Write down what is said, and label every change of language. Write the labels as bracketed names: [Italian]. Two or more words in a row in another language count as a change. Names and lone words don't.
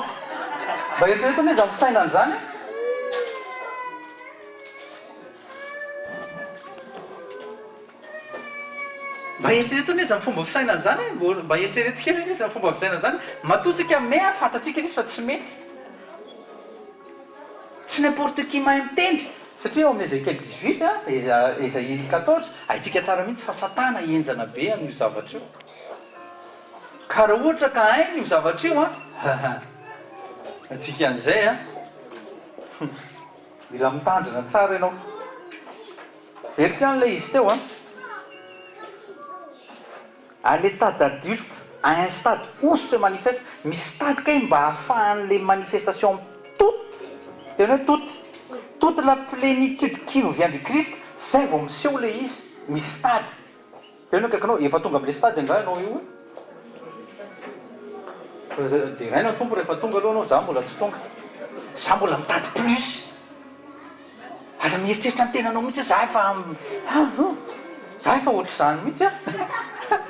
[Malagasy] Mba eritreretiny hoe za misaina an'izany. Mba eritreretiny hoe za fomba fisaina an'izany. Mba eritreretikely hoe za fomba fisaina an'izany. Matotsika me fantatsika izy fa tsy mety. Tsy [French] n'importe qui [Malagasy] mahay mitendry. Satria eo amin'ny Ezekiel 18, Esaïe 14, haitsika tsara mihitsy fa Satana hienjana be amin'io zavatra io. Ka raha ohatra ka hainy io zavatra io atika an'izay mila mitandrina tsara ianao. Verika an'ilay izy teo [French] à l'état d'adulte, à un stade où se manifeste, [Malagasy] misy stade kay mba ahafahan'le manifestation tena hoe [French] toute la plénitude qui nous vient du Christ, [Malagasy] zay vao miseho le izy, misy stade. Tena hoe kaikanao efa tonga amin'le stade indray ianao io. Dia raina tompo rehefa tonga aloha anao, za mbola tsy tonga. Za mbola mitady plus. Aza mieritreritra ny tenanao mihitsy za efa ohatr'izany mihitsy.